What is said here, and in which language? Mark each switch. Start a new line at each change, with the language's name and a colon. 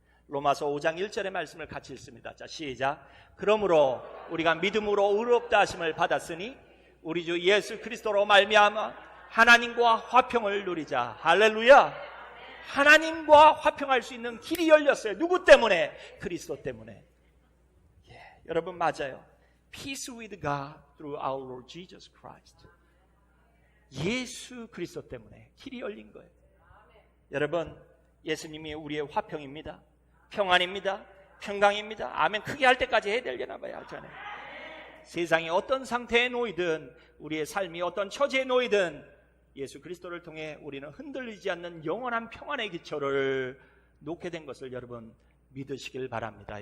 Korean: 로마서 5장 1절의 말씀을 같이 읽습니다. 자, 시작. 그러므로 우리가 믿음으로 의롭다 하심을 받았으니 우리 주 예수 그리스도로 말미암아 하나님과 화평을 누리자. 할렐루야. 하나님과 화평할 수 있는 길이 열렸어요. 누구 때문에? 그리스도 때문에. 여러분 맞아요.
English: Peace with God through our Lord Jesus Christ.
Korean: 예수 그리스도 때문에 길이 열린 거예요. 여러분 예수님이 우리의 화평입니다. 평안입니다. 평강입니다. 아멘. 크게 할 때까지 해야 되려나 봐요. 저는 세상이 어떤 상태에 놓이든 우리의 삶이 어떤 처지에 놓이든 예수 그리스도를 통해 우리는 흔들리지 않는 영원한 평안의 기초를 놓게 된 것을 여러분 믿으시길 바랍니다.